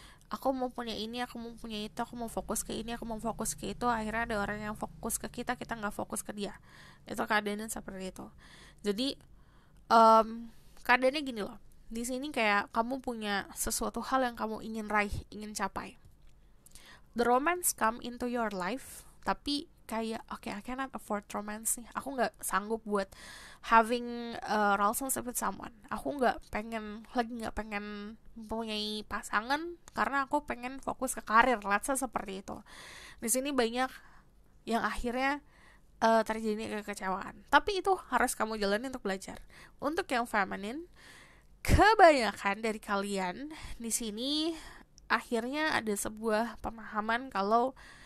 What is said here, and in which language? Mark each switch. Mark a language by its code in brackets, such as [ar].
[id] Aku mau punya ini, aku mau punya itu, aku mau fokus ke ini, aku mau fokus ke itu. Akhirnya ada orang yang fokus ke kita nggak fokus ke dia. Itu keadaannya seperti itu. Jadi keadaannya gini loh. Di sini kayak kamu punya sesuatu hal yang kamu ingin raih, ingin capai. [en] The romance come into your life, [id] tapi kayak [en] I cannot afford romance nih. [id] Aku nggak sanggup buat [en] having a relationship with someone. [id] Aku nggak pengen mempunyai pasangan karena aku pengen fokus ke karir. [en] Let's say [id] seperti itu. Di sini banyak yang akhirnya terjadi kekecewaan. Tapi itu harus kamu jalani untuk belajar. Untuk yang feminine, kebanyakan dari kalian di sini akhirnya ada sebuah pemahaman kalau